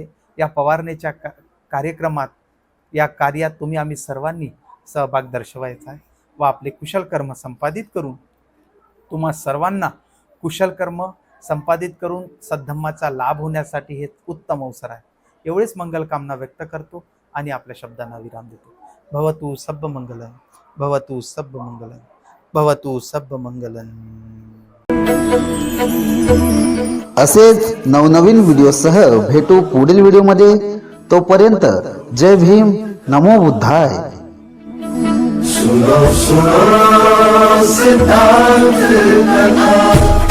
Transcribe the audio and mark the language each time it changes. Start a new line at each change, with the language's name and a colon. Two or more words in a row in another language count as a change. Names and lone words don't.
Marathi: या पवारणेच्या कार्यक्रमात, या कार्यात तुम्ही आम्ही सर्वांनी सहभाग दर्शवायचा आहे व आपले कुशल कर्म संपादित करून तुम्हा सर्वांना कुशल कर्म संपादित करून सद्धम्माचा लाभ होण्यासाठी हे उत्तम अवसर आहे. एवढेच मंगल कामना व्यक्त करतो आणि आपल्या शब्दांना विराम देतो.
Pali: भवतु सब्ब मंगलम, भवतु सब्ब मंगलम, भवतु सब्ब मंगलम.
Marathi: असेच नवनवीन व्हिडिओसह भेटू पुढील व्हिडिओमध्ये. तोपर्यंत जय भीम, नमो बुद्धाय.
Hindi: सुनो सुनो सिद्धांत कथा.